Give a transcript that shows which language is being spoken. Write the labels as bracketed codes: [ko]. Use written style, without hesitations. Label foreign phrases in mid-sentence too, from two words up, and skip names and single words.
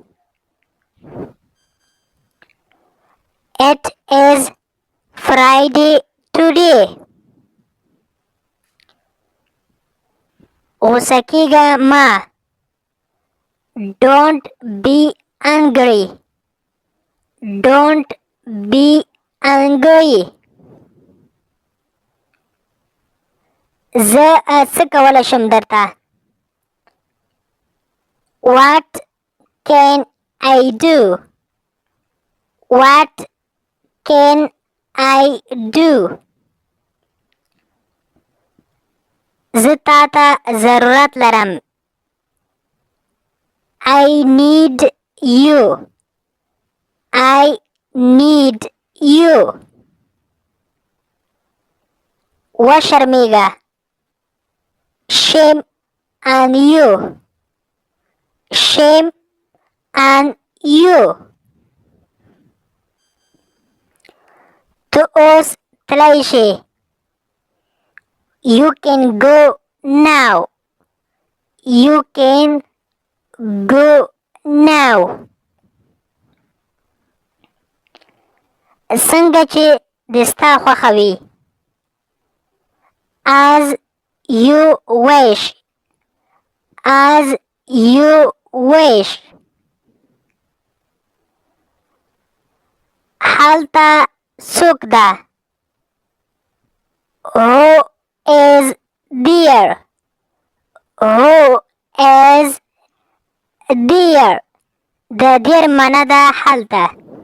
[en] It is Friday today. [ps] غوسه کېږه مه. [en] Don't be angry. Don't be angry. [ps] زه څه کولی شم درته؟ [en] What can I do? What can I do? [ps] زه تا ته ضرورت لرم. [en] I need you. I need you. [ps] وشرمېږه. [en] Shame on you. Shame on you. [ps] ته اوس تللی شې. [en] You can go now. You can go now. [ps] څنګه چې د ستا خوښه وي. [en] As you wish. As you wish. [ps] هلته څوک ده؟ [en] Who is there? Who is there? [ps] د دیر معنی ده هلته.